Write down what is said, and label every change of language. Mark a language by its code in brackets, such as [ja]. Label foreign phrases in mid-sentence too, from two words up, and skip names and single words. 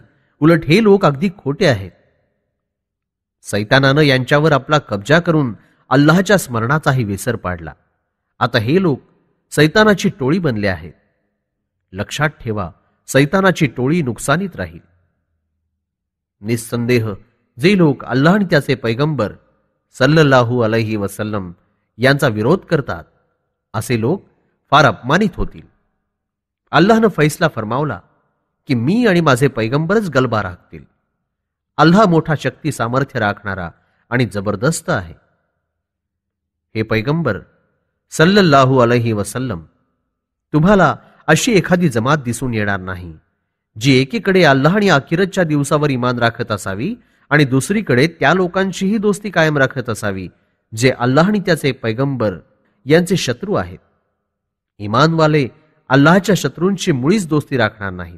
[mr] उलट हे लोक अगदी खोटे आहेत. सैतानानं यांच्यावर आपला कब्जा करून अल्लाहच्या स्मरणाचाही विसर पाडला. आता हे लोक सैतानाची टोळी बनले आहेत. लक्षात ठेवा, सैतानाची टोळी नुकसानीत राहील. निस्संदेह जे लोक अल्लाह आणि त्याचे पैगंबर [ar] صلى الله عليه وسلم [mr] यांचा विरोध करतात असे लोक फार अपमानित होतील. अल्लाहनं फैसला फरमावला की मी आणि माझे पैगंबरच गलबा राखतील. अल्लाह मोठा शक्ती सामर्थ्य राखणारा आणि जबरदस्त आहे. हे पैगंबर [ar] صلى الله عليه وسلم, [mr] तुम्हाला अशी एखादी जमात दिसून येणार नाही जी एकीकडे अल्लाह आणि आखिरतच्या दिवसावर ईमान राखत असावी आणि दुसरीकडे त्या लोकांचीही दोस्ती कायम राखत असावी जे अल्लाह आणि त्याचे पैगंबर यांचे शत्रू आहेत. ईमानवाले अल्लाहच्या शत्रूंची मुळीच दोस्ती राखणार नाहीत.